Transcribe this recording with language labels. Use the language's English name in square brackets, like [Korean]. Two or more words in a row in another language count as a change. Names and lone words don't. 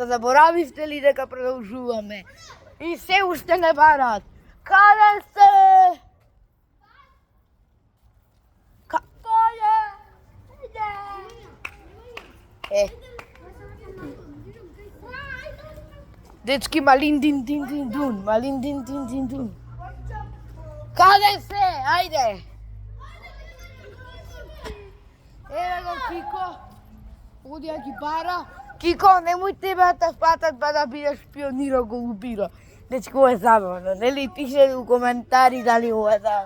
[Macedonian] Заборавивте ли дека продолжуваме? И се уште не барат. Каде сте? Каде? Иде. Дечки, малин дин дин дин дун, малин дин дин дин дун. Каде се? Ајде. Еве го Кико. Оди ја ги бара. Кико, немој тебе да те фатат па да бидеш пиониро голубиро. Дечки, ова е забавно, нели? Пише у коментари дали ова е забавно.